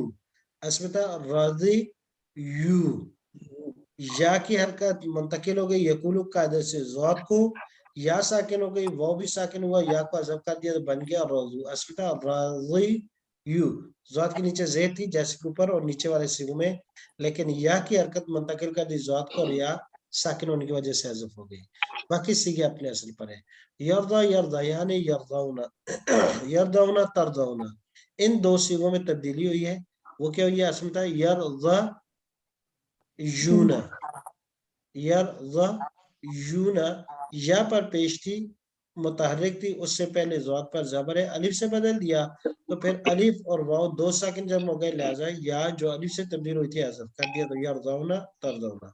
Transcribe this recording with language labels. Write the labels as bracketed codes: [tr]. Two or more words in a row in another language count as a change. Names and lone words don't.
[ar] اسمتا راضی یو، [ur] یا کی حرکت منتقل ہو گئی یقولو قاعدے سے ذات کو، یا ساکن ہو گئی وہ بھی ساکن ہوا، یا کو حذف کر دیا تو بن گیا رضو. [ar] اسمتا راضی یو، [ur] ذات کے نیچے زید تھی جیسے کہ اوپر اور نیچے والے سیگوں میں، لیکن یا کی حرکت منتقل کر دی ذات کو اور یا ساکن ہونے کی وجہ سے حذف ہو گئی. باقی سیگے اپنے اصل پر ہیں. [ar] یرضا یرضیان یرضونا یرضونا ترضونا، [ur] ان دو سیگوں میں تبدیلی ہوئی ہے. وہ کیا ہوئی ہے؟ اصل تھا [ar] یرضا یونا یرضا یونا، [ur] یا پر پیش تھی متحرک تھی، اس سے پہلے ذات پر زبر ہے، الف سے بدل دیا تو پھر الف اور واو دو ساکن جب ہو گئے، لہذا یا جو الف سے تبدیل ہوئی تھی حذف کر دیا تو یرضونا ترضونا.